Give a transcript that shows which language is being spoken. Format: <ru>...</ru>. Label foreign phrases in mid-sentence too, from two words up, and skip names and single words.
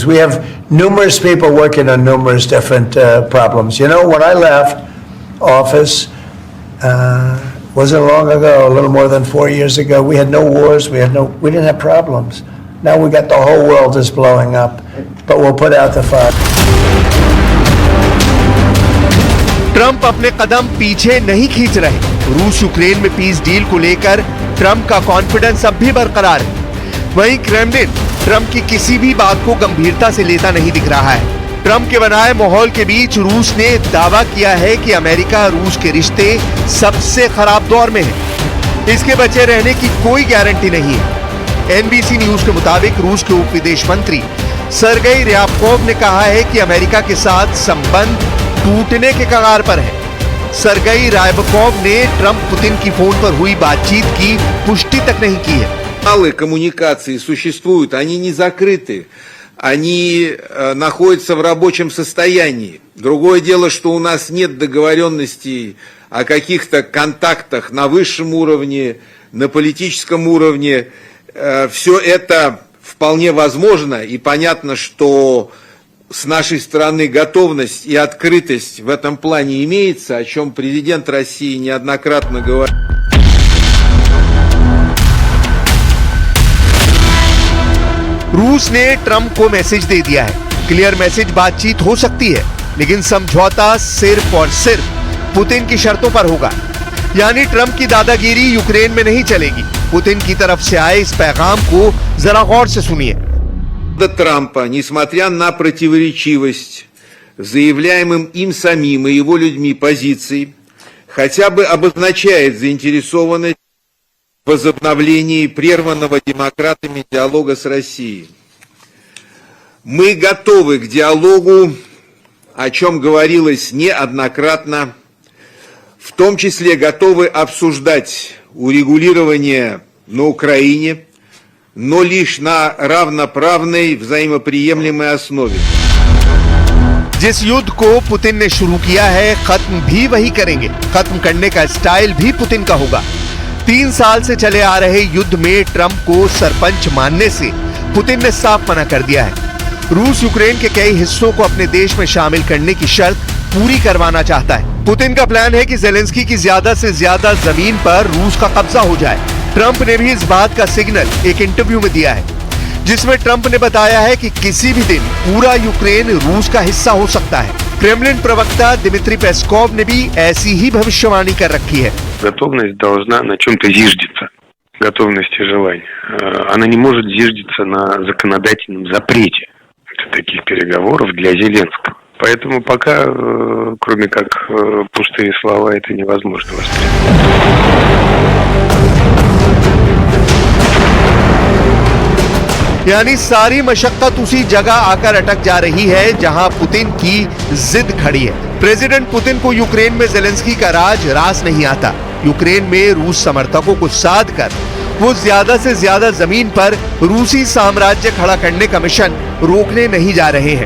<en>We have numerous people working on numerous different problems. You know, when I left office, wasn't long ago, a little more than 4 years ago, we had no wars, we didn't have problems. Now we got the whole world is blowing up, but we'll put out the fire.</en> <hi>ट्रंप अपने कदम पीछे नहीं खींच रहे। रूस यूक्रेन में</hi> <en>peace deal</en> <hi>को लेकर ट्रंप का कॉन्फिडेंस अब भी बरकरार है। वहीं क्रेमलिन ट्रंप की किसी भी बात को गंभीरता से लेता नहीं दिख रहा है। ट्रंप के बनाए माहौल के बीच रूस ने दावा किया है कि अमेरिका रूस के रिश्ते सबसे खराब दौर में है। इसके बचे रहने की कोई गारंटी नहीं है। एनबीसी न्यूज के मुताबिक रूस के उप विदेश मंत्री सरगेई ryabkov ने कहा है कि अमेरिका के साथ संबंध टूटने के कगार पर है। सरगेई ryabkov ने ट्रंप पुतिन की फोन पर हुई बातचीत की पुष्टि तक नहीं की है।</hi> <ru>Каналы коммуникации существуют, они не закрыты, они находятся в рабочем состоянии. Другое дело, что у нас нет договоренностей о каких-то контактах на высшем уровне, на политическом уровне. Все это вполне возможно, и понятно, что с нашей стороны готовность и открытость в этом плане имеется, о чем президент России неоднократно говорил.</ru> <hi>रूस ने ट्रंप को मैसेज दे दिया है।</hi> <en>clear message</en> <hi>बातचीत हो सकती है, लेकिन समझौता सिर्फ और सिर्फ पुतिन की शर्तों पर होगा। यानी ट्रंप की दादागिरी यूक्रेन में नहीं चलेगी। पुतिन की तरफ से आए इस पैगाम को जरा गौर से सुनिए।</hi> <ru>Трампа, несмотря на противоречивость заявляемым им самим и его людьми позиций, хотя бы обозначает заинтересованность в возобновлении прерванного демократами диалога с Россией. Мы готовы к диалогу, о чем говорилось неоднократно, в том числе готовы обсуждать урегулирование на Украине, но лишь на равноправной взаимоприемлемой основе.</ru> <hi>जिस युद्ध को पुतिन ने शुरू किया है, खत्म भी वही करेंगे। खत्म करने का स्टाइल भी पुतिन का होगा। 3 साल से चले आ रहे युद्ध में ट्रंप को सरपंच मानने से पुतिन ने साफ मना कर दिया है। रूस यूक्रेन के कई हिस्सों को अपने देश में शामिल करने की शर्त पूरी करवाना चाहता है। पुतिन का प्लान है कि जेलेंस्की की ज्यादा से ज्यादा जमीन पर रूस का कब्जा हो जाए। ट्रंप ने भी इस बात का सिग्नल एक इंटरव्यू में दिया है, जिसमें ट्रंप ने बताया है कि किसी भी दिन पूरा यूक्रेन रूस का हिस्सा हो सकता है। क्रेमलिन प्रवक्ता दिमित्री पेस्कोव ने भी ऐसी ही भविष्यवाणी कर रखी है।</hi> <ru>Готовность должна на чем-то зиждиться. Готовность и желание. Она не может зиждиться на законодательном запрете таких переговоров для Зеленского. Поэтому пока, кроме как пустые слова, это невозможно воспринять.</ru> <hi>यानी सारी मशक्कत उसी जगह आकर अटक जा रही है जहां पुतिन की जिद खड़ी है। प्रेसिडेंट पुतिन को यूक्रेन में जेलेंस्की का रास नहीं आता। यूक्रेन में रूस समर्थकों को साध कर वो ज्यादा से ज्यादा जमीन पर रूसी साम्राज्य खड़ा करने का मिशन रोकने नहीं जा रहे हैं।</hi>